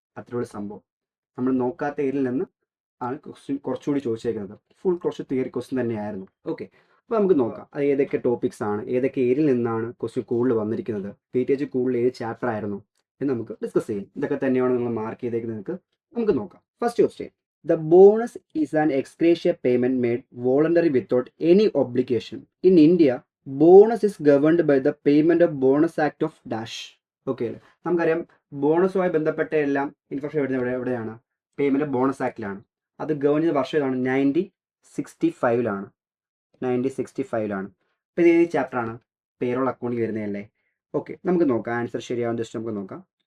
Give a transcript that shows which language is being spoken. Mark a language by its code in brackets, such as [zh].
[ml] അത്രയുള്ള സംഭവം നമ്മൾ നോക്കാത്ത ഏരിയയിൽ നിന്ന് ആണ് ക്വസ്റ്റ്യൻ കുറച്ചുകൂടി ചോദിച്ചേക്കുന്നത്. ഫുൾ കുറച്ച് തിയറി ക്വസ്റ്റ്യൻ തന്നെയായിരുന്നു. ഓക്കെ, അപ്പോൾ നമുക്ക് നോക്കാം അത് ഏതൊക്കെ ടോപ്പിക്സ് ആണ്, ഏതൊക്കെ ഏരിയയിൽ നിന്നാണ് ക്വസ്റ്റ്യൻ കൂടുതൽ വന്നിരിക്കുന്നത്, വെയിറ്റേജ് കൂടുതൽ ഏത് ചാപ്റ്റർ ആയിരുന്നു എന്ന് നമുക്ക് ഡിസ്കസ് ചെയ്യും. ഇതൊക്കെ തന്നെയാണ് നിങ്ങൾ മാർക്ക് ചെയ്തേക്കുന്നത്. നമുക്ക് നോക്കാം. [en] First question, the bonus is an ex gratia payment made voluntary without any obligation. In India, bonus is governed by the Payment of Bonus Act of Dash. [ml] Okay, നമുക്കറിയാം ബോണസുമായി ബന്ധപ്പെട്ട എല്ലാം ഇൻഫർമേഷൻ എവിടെയാണ്? Payment bonus ആക്ടിലാണ്. അത് ഗവൺ ചെയ്ത വർഷം ഏതാണ്? 1965. 1965. അപ്പോൾ ഇത് ഏത് ചാപ്റ്ററാണ്? പേറോൾ അക്കൗണ്ടിൽ വരുന്നതല്ലേ. ഓക്കെ, നമുക്ക് നോക്കാം ആൻസർ ശരിയാവും. ജസ്റ്റ് നമുക്ക് നോക്കാം.